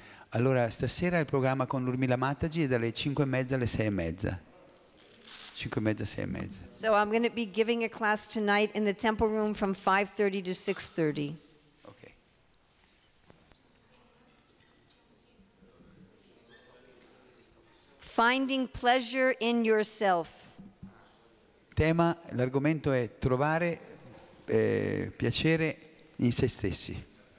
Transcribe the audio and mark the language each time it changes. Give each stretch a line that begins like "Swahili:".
Italian: Allora, stasera il programma con l'Urmila Mataji è dalle 5:30 alle 6:30. 5:30, 6:30.
English: So I'm going to be giving a class tonight in the temple room from 5:30 to 6:30. Ok. Finding pleasure in yourself.
Italian: L'argomento è trovare piacere in se stessi.